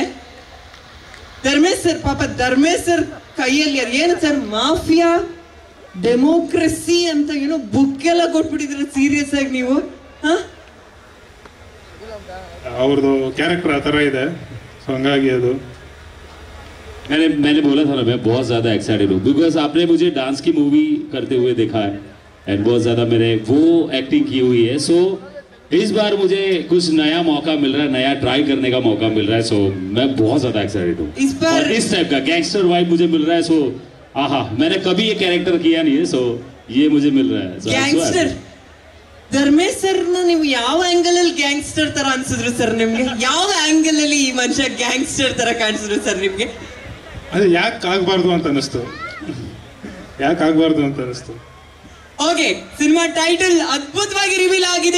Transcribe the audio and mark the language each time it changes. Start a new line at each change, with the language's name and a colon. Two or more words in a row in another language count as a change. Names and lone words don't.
Kannada: ಧರ್ಮೇಶ್ ಸರ್, ಪಾಪ ಧರ್ಮೇಶ್ ಸರ್ ಕೈಯಲ್ಲಿ ಏನು ಸರ್, ಮಾಫಿಯಾ ಡೆಮೋಕ್ರಸಿ ಅಂತ ಏನೋ ಬುಕ್ ಎಲ್ಲ ಕೊಟ್ಬಿಟ್ಟಿದ್ರೆ ಸೀರಿಯಸ್ ಆಗಿ ನೀವು. ಅವ್ರದ್ದು ಕ್ಯಾರೆಕ್ಟರ್ ಆ ಥರ ಇದೆ, ಸೊ ಹಂಗಾಗಿ ಅದು.
Hindi: मैंने बोला था ना, मैं बहुत ज़्यादा एक्साइटेड हूँ बिकॉज आपने मुझे डांस की मूवी करते हुए देखा है एंड बहुत ज़्यादा मैंने वो एक्टिंग की हुई है. सो इस बार मुझे कुछ नया मौका मिल रहा है, नया ट्राई करने का मौका मिल रहा है. सो मैं बहुत ज़्यादा एक्साइटेड हूँ. इस बार इस टाइप का
English: gangster vibe
Hindi: मुझे मिल रहा है. सो आहा, मैंने कभी ये कैरेक्टर किया नहीं है, सो ये मुझे मिल रहा है.
Kannada: ಗ್ಯಾಂಗ್ಸ್ಟರ್ ಧರ್ಮೇಶ್ ಸರ್ ನೀವು ಯಾವ ಆಂಗಲ್ ಅಲ್ಲಿ ಗ್ಯಾಂಗ್ಸ್ಟರ್ ತರ ಅನ್ಸಿದ್ರು ಸರ್ ನಿಮ್ಗೆ? ಯಾವ ಆಂಗಲ್ ಅಲ್ಲಿ ಈ ಮನುಷ್ಯ ಗ್ಯಾಂಗ್ಸ್ಟರ್ ತರ ಕಾಣಿಸಿದ್ರು ಸರ್ ನಿಮ್ಗೆ? ಅದು ಯಾಕೆ ಆಗ್ಬಾರ್ದು ಅಂತ ಅನಿಸ್ತು, ಯಾಕೆ ಆಗ್ಬಾರ್ದು ಅಂತ ಅನಿಸ್ತು. ಓಕೆ,
English: cinema title
Kannada: ಅದ್ಭುತವಾಗಿ ರಿವೀಲ್ ಆಗಿದೆ.